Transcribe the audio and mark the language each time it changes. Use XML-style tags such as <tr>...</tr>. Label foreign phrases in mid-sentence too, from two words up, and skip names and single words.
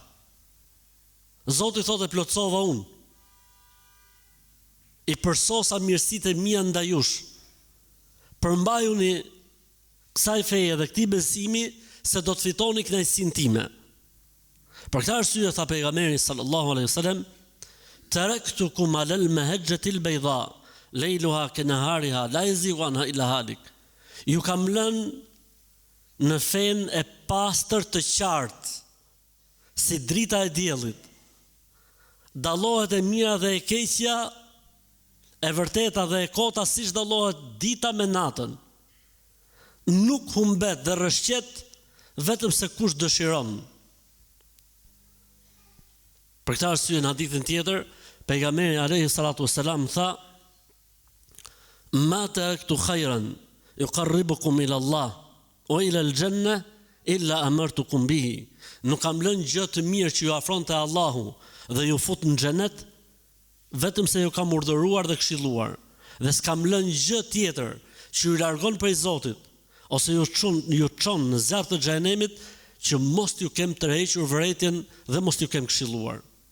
<sq>Zoti thotë: plotësova unë. I përsosa mirësitë e mia ndaj jush. Përmbajuni kësaj feje dhe këtij besimi se do të fitoni kënaqësinë time. Për këtë arsye tha pejgamberi</sq> <ar>صلى الله عليه وسلم: تركتكم على المحجة البيضاء ليلها كنهارها لا يزيغ عنها إلا هالك.</ar> <sq>Ju kam lënë në fen e pastër të qartë, si drita e diellit. Dallohet e mira dhe e keqja, e vërteta dhe e kota, siç dallohet dita me natën. Nuk humbet dhe rrëshqet vetëm se kush dëshiron. Për këtë arsye në hadithin tjetër, pejgamberi</sq> <ar>عليه الصلاة والسلام</ar> <sq>tha:</sq> <ar>ما تركت خيرا يقربكم إلى الله وإلى الجنة إلا أمرتكم به.</ar> <sq>Nuk kam lënë gjë të mirë që ju afron te Allahu dhe ju fut në xhenet, vetëm se ju kam urdhëruar dhe këshilluar. Dhe s'kam lënë gjë tjetër që ju largon prej Zotit, ose ju çon në zjarr të xhenemit, që mos ju kem tërhequr vërejtjen dhe mos ju kem këshilluar.</sq>